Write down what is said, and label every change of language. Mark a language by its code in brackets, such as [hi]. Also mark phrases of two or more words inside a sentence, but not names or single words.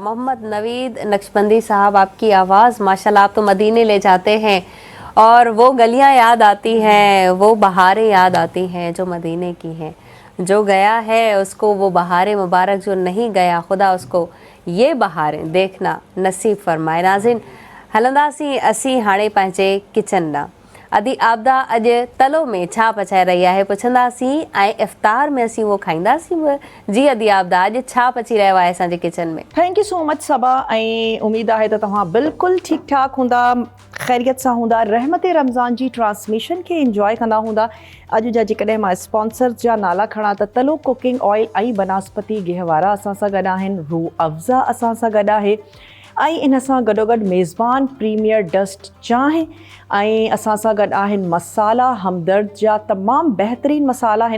[ur] محمد نوید نقشبندی صاحب، آپ کی آواز ماشاءاللہ، آپ تو مدینے لے جاتے ہیں اور وہ گلیاں یاد آتی ہیں، وہ بہاریں یاد آتی ہیں جو مدینے کی ہیں۔ جو گیا ہے اس کو وہ بہاریں مبارک، جو نہیں گیا خدا اس کو یہ بہاریں دیکھنا نصیب فرمائے۔ ناظرین، [sd] हलंदासीं असीं हाणे पंहिंजे किचन ॾांहुं। अदी आबदा अॼु तलो में छा पचाए रही आहे पुछंदासीं ऐं इफ़्तार में असीं उहो खाईंदासीं बि। जी अदी आबदा, अॼु छा पची रहियो आहे असांजे किचन में? [en] Thank you so much [sd] सबा, ऐं उमेद आहे त तव्हां बिल्कुलु ठीकु ठाक हूंदा, ख़ैरियत सां हूंदा, रहमत रमज़ान जी ट्रांसमिशन खे इंजॉय कंदा हूंदा। अॼु जा जेकॾहिं मां स्पॉन्सर्स जा नाला खणा त तलो [en] cooking oil [sd] ऐं बनस्पति गिह वारा असां सां गॾु आहिनि, रूह अफ़ज़ा असां सां गॾु आहे, ऐं इन सां गॾोगॾु मेज़बान प्रीमियर डस्ट चांहि, ऐं असां सां गॾु आहिनि मसाला हमदर्द जा तमामु बहितरीनु मसाला आहिनि।